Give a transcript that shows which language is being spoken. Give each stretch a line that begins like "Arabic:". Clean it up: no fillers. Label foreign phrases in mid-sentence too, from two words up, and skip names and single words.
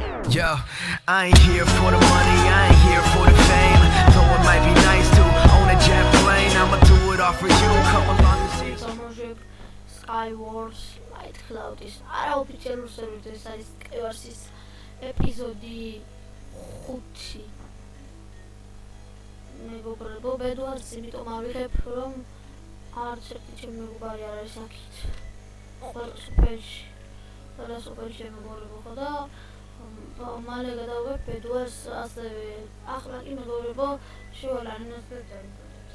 English: Yo, I ain't here for the money, I ain't here for the fame. Though it might be nice to own a jet plane, I'ma do it all for you. Come along and see.
Georgian: Skywars, Light Cloud is არაოფიციალურ სერვერზე, ეს არის Skywars-ის ეპიზოდი 5. მეგობრებო, ბედვარს იმიტომ ავიღებ, რომ არც ერთი ჩემი მეგობარი არ არის აქეთ. ყველა სოფელში მეგობრებო ხო და მალე გადავიღებ ბედვარს ასევე ახლა კი მეგობრებო შევალარინოს და დაიწყებს.